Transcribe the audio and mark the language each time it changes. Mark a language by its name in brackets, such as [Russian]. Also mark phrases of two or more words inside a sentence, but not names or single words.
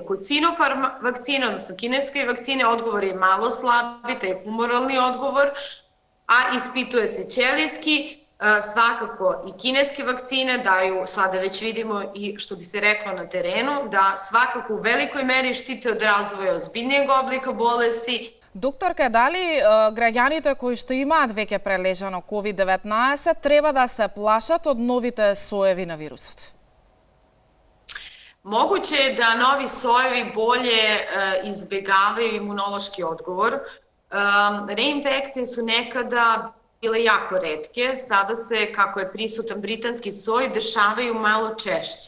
[Serbian] Kod Sinopharm vakcine, odnosno kineske vakcine, odgovor je malo slabi, taj humoralni odgovor, a ispituje se ćelijski. Svakako i kineske vakcine daju, sada već vidimo i što bi se reklo na terenu, da svakako u velikoj meri štite od razvoja ozbiljnijeg oblika bolesti. [Macedonian] Докторка, дали граѓаните кои што имаат веќе прележано COVID-19 треба да се плашат од новите соеви на вирусот? [Serbian] Moguće je da novi sojevi bolje izbegavaju imunološki odgovor. Reinfekcije su nekada bile jako retke, sada se, kako je prisutan britanski soj, dešavaju malo češće.